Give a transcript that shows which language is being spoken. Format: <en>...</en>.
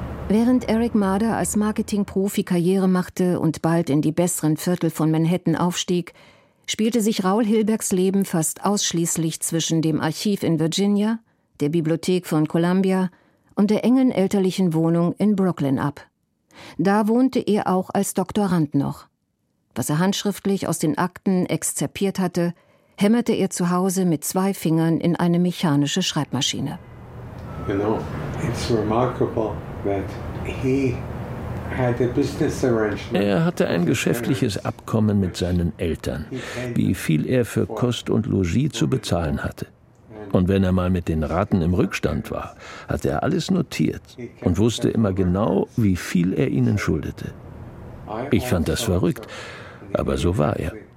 <de>Während Eric Marder als Marketingprofi Karriere machte und bald in die besseren Viertel von Manhattan aufstieg, spielte sich Raoul Hilbergs Leben fast ausschließlich zwischen dem Archiv in Virginia, der Bibliothek von Columbia und der engen elterlichen Wohnung in Brooklyn ab. Da wohnte er auch als Doktorand noch. Was er handschriftlich aus den Akten exzerpiert hatte, hämmerte er zu Hause mit 2 Fingern in eine mechanische Schreibmaschine.</de> <en>You know, it's remarkable that he had a business arrangement.</en> <de>Er hatte ein geschäftliches Abkommen mit seinen Eltern, wie viel er für Kost und Logis zu bezahlen hatte. Und wenn er mal mit den Raten im Rückstand war, hat er alles notiert und wusste immer genau, wie viel er ihnen schuldete. Ich fand das verrückt, aber so war er.</de>